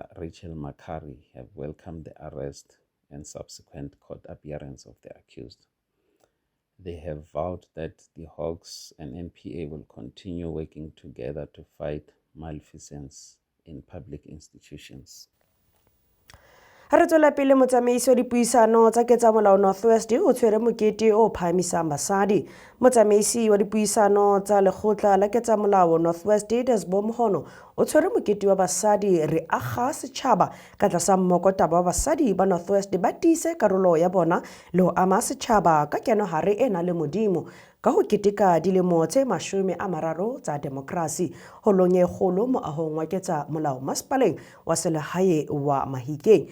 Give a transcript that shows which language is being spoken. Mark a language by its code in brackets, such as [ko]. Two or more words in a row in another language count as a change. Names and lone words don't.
[en] Rachel Makari, have welcomed the arrest and subsequent court appearance of the accused. They have vowed that the Hawks and NPA will continue working together to fight malfeasance in public institutions. [st] Ha re tswela pele motsamaisi wa dipuisano tsa ketsamolao Northwest o tshwere mokete o phahamisang basadi. Motsamaisi wa dipuisano tsa lekgotla la ketsamolao Northwest Desbo Mohono o tshwere mokete wa basadi re akga setjhaba ka tlasa mmokotaba wa basadi ba Northwest ba tiise karolo ya bona le ho ama setjhaba ka kenohare e nang le modimo ka ho keteka dilemo tse 30 tsa demokrasi holong e kgolo moahong wa ketsamolao masepaleng wa selehae wa Mahikeng.